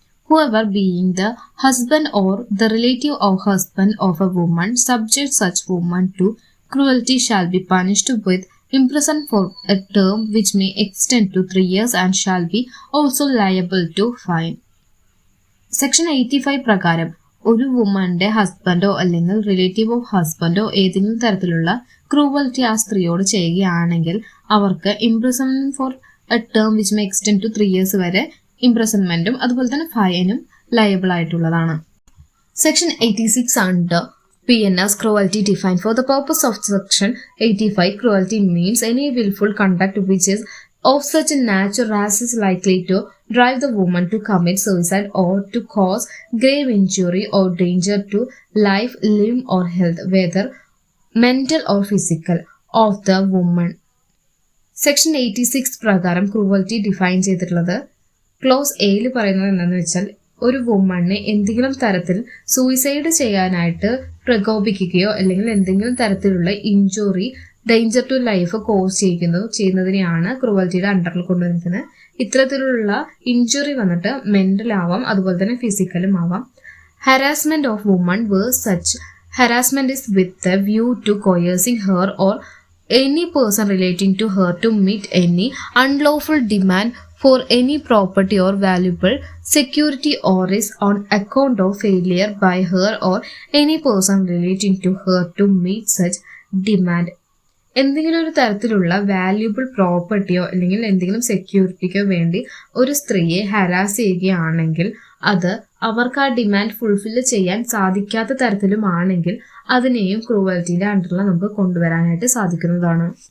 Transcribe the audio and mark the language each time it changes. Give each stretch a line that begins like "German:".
English: Whoever being the husband or the relative of husband of a woman subjects such woman to cruelty shall be punished with imprisoned for a term which may extend to 3 years and shall be also liable to fine.
Malayalam: Section 85 പ്രകാരം ഒരു വുമന്റെ ഹസ്ബൻഡോ അല്ലെങ്കിൽ relative of ഹസ്ബൻഡോ ഏതെങ്കിലും തരത്തിലുള്ള cruelty ആ സ്ത്രീയോട് ചെയ്യുകയാണെങ്കിൽ അവർക്ക്
English: imprisonment for a term which may extend to 3 years
Malayalam: വരെ ഇംപ്രിസൺമെന്റും അതുപോലെ തന്നെ ഫൈനും ലയബിൾ ആയിട്ടുള്ളതാണ്.
English: Section 86 under PNS cruelty defined. For the purpose of Section 85, cruelty means any willful conduct which is of such a nature as is likely to drive the woman to commit suicide or to cause grave injury or danger to life, limb or health, whether mental or physical, of the woman.
Malayalam: Section 86 പ്രകാരം cruelty define ചെയ്തിട്ടുള്ളത് close എയിൽ പറയുന്നത് എന്താണെന്ന് വെച്ചാൽ ഒരു വുമണിനെ എന്തെങ്കിലും തരത്തിൽ suicide ചെയ്യാനായിട്ട് പ്രകോപിക്കുകയോ അല്ലെങ്കിൽ എന്തെങ്കിലും തരത്തിലുള്ള injury, danger to life cos ചെയ്യുന്നതിനെയാണ് ക്രൂവൽറ്റിയുടെ അണ്ടറിൽ കൊണ്ടുവരുന്നത്. ഇത്തരത്തിലുള്ള ഇഞ്ചുറി വന്നിട്ട് മെന്റൽ ആവാം, അതുപോലെ തന്നെ ഫിസിക്കലും ആവാം.
English: Harassment of women where such harassment is with the view to coercing her or any person relating to her to meet any unlawful demand for any property or valuable security or is on account of failure by her or any person relating to her to meet such demand.
Malayalam: എന്തെങ്കിലും ഒരു തരത്തിലുള്ള valuable പ്രോപ്പർട്ടിയോ അല്ലെങ്കിൽ എന്തെങ്കിലും സെക്യൂരിറ്റിക്കോ വേണ്ടി ഒരു സ്ത്രീയെ harass ചെയ്യുകയാണെങ്കിൽ അത് അവർക്ക് ആ ഡിമാൻഡ് ഫുൾഫിൽ ചെയ്യാൻ സാധിക്കാത്ത തരത്തിലുമാണെങ്കിൽ അതിനെയും ക്രൂവൽറ്റിയുടെ അണ്ടറിൽ നമുക്ക് കൊണ്ടുവരാനായിട്ട് സാധിക്കുന്നതാണ്.